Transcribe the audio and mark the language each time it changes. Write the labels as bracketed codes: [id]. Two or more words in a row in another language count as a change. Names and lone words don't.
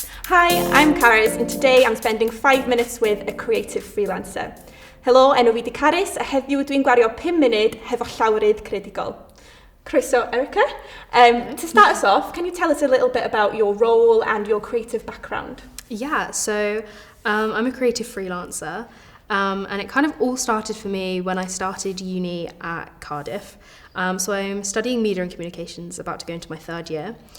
[en] Hi, I'm Carys, and today I'm spending 5 minutes with a creative freelancer. [cy] Helo, enw fi di Carys, a heddiw dwi'n gwario 5 munud hefo llawrydd creadigol. Croeso, Erykah. [en] To start us off, can you tell us a little bit about your role and your creative background? Yeah, so I'm a creative freelancer, and it kind of all started for me when I started uni at Cardiff. So I'm studying media and communications, about to go into my third year.